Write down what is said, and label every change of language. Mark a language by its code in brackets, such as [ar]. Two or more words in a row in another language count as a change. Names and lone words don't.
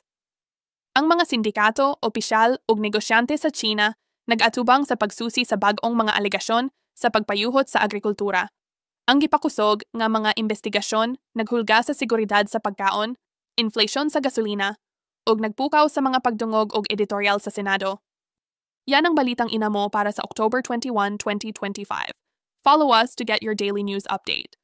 [ceb] Ang mga sindikato, opisyal ug negosyante sa China nag-atubang sa pagsusi sa bag-ong mga alegasyon sa pagpayuhot sa agrikultura. Ang gipakusog nga mga investigasyon naghulga sa seguridad sa pagkaon, inflation sa gasolina, ug nagpukaw sa mga pagdungog ug editorial sa Senado. [tl] Yan ang balitang inamo para sa October 21, 2025. [en] Follow us to get your daily news update.